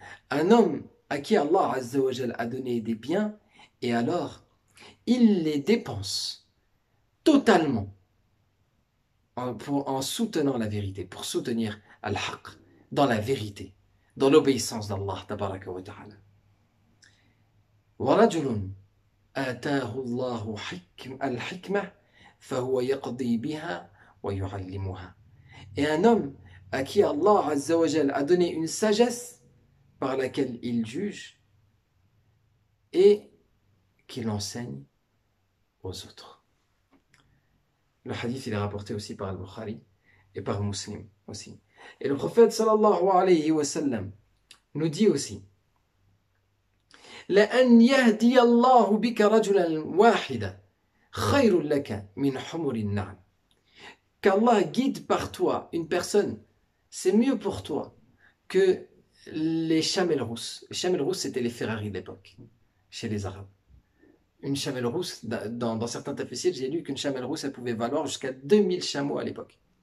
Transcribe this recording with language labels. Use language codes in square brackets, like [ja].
[fr] Un homme à qui Allah Azza wa Jal a donné des biens et alors il les dépense totalement en soutenant la vérité, pour soutenir al-haqq, dans la vérité, dans l'obéissance d'Allah tabaraka wa ta'ala. [ar] ورجل آتاه الله الحكمة فهو يقضي بها ويعلمها. [fr] Et un homme à qui Allah Azza wa Jal a donné une sagesse par laquelle il juge et qu'il enseigne aux autres. Le hadith il est rapporté aussi par Al-Bukhari et par Muslim aussi. Et le prophète sallallahu alayhi wa sallam nous dit aussi [ar] لأن يهدي الله بك رجلا واحدا خير لك من حمر النعم. [fr] Qu'Allah guide par toi une personne, c'est mieux pour toi que les chamelles rousses. Les chamelles rousses, c'était les Ferrari de l'époque, chez les Arabes. Une chamelle rousse, dans certains tafsirs, j'ai lu qu'une chamelle rousse, elle pouvait valoir jusqu'à 2000 chameaux à l'époque.